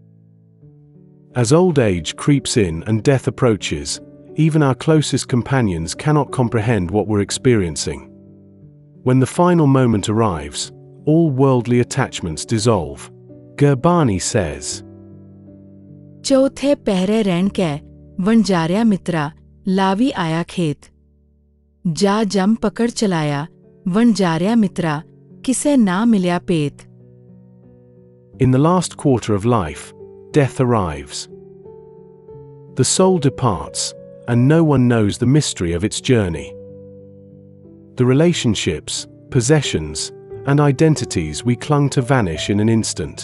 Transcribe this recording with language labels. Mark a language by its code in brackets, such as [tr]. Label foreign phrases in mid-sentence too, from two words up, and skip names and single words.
[en] As old age creeps in and death approaches, even our closest companions cannot comprehend what we're experiencing. When the final moment arrives, all worldly attachments dissolve. Gurbani says, [pa] ਚੌਥੇ ਪਹਿਰੇ ਰੈਣ ਕੈ, ਵਣਜਾਰਿਆ ਮਿਤ੍ਰਾ, ਲਾਵੀ ਆਇਆ ਖੇਤ। ਜਾ ਜਮ ਪਕੜ ਚਲਾਇਆ, ਵਣਜਾਰਿਆ ਮਿਤ੍ਰਾ, ਕਿਸੇ ਨਾ ਮਿਲਿਆ ਪੇਤ। [en] In the last quarter of life, death arrives. The soul departs, and no one knows the mystery of its journey. The relationships, possessions, and identities we clung to vanish in an instant.